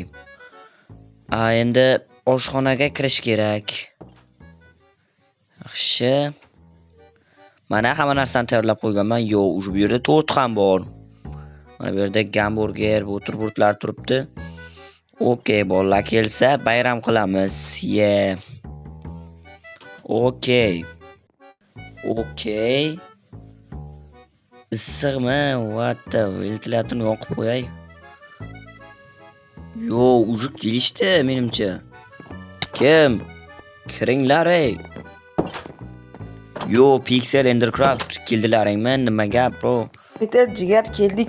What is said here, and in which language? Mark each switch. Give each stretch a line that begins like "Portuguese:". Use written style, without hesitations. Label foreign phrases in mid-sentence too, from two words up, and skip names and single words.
Uzbek: Endi oshxonaga kirish kerak. Yaxshi. Mana hamma narsani tayyorlab qo'yganman. Yo, bu yerda to'rt ham bor. Mana bu yerda gamburger, buterbrodlar turibdi. Okay, bolalar kelsa bayram qilamiz.
English: Yeah. Okay.
Uzbek: Issiqmi? What the ventilyatorni yoqib qo'yay. Yo, ujib kelishdi menimcha. Kim? Kiringlar ey. Yo, Pixel Endercraft keldilaringmi? Nima gap, bro? Peter, jigar, keldik.